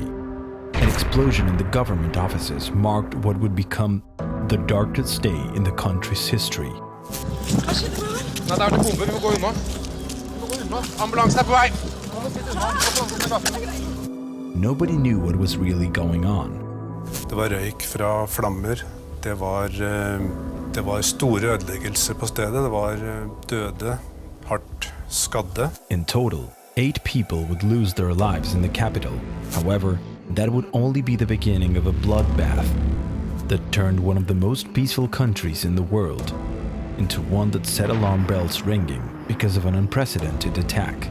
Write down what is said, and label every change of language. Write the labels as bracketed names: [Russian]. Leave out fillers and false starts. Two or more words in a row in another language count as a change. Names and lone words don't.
[English] An explosion in the government offices marked what would become the darkest day in the country's history. Nobody knew what was really going on. [Norwegian] Det var røyk fra flammer. Det var store ødeleggelser på stedet. Det var døde, hardt skadde. [English] In total, 8 people would lose their lives in the capital. However, that would only be the beginning of a bloodbath that turned one of the most peaceful countries in the world into one that set alarm bells ringing because of an unprecedented attack.